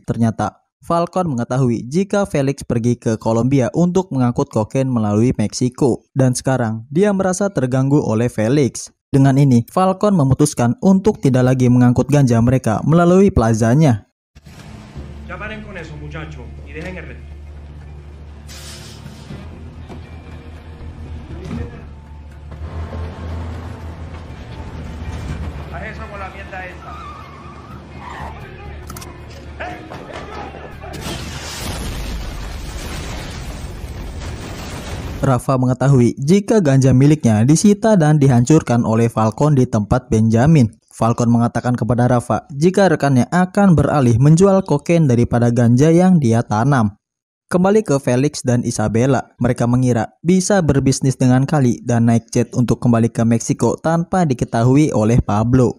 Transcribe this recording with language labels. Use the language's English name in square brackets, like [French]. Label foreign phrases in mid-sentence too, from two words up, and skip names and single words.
[Indonesian] Ternyata Falcon mengetahui jika Felix pergi ke Kolombia untuk mengangkut kokain melalui Meksiko. Dan sekarang dia merasa terganggu oleh Felix. Dengan ini, Falcon memutuskan untuk tidak lagi mengangkut ganja mereka melalui plazanya. [Spanish] Ya paren con eso, muchacho, y dejen el resto. Haz eso con la mierda esa. [Indonesian] Rafa mengetahui jika ganja miliknya disita dan dihancurkan oleh Falcon di tempat Benjamin. Falcon mengatakan kepada Rafa jika rekannya akan beralih menjual kokain daripada ganja yang dia tanam. Kembali ke Felix dan Isabella, mereka mengira bisa berbisnis dengan Kali dan naik jet untuk kembali ke Meksiko tanpa diketahui oleh Pablo.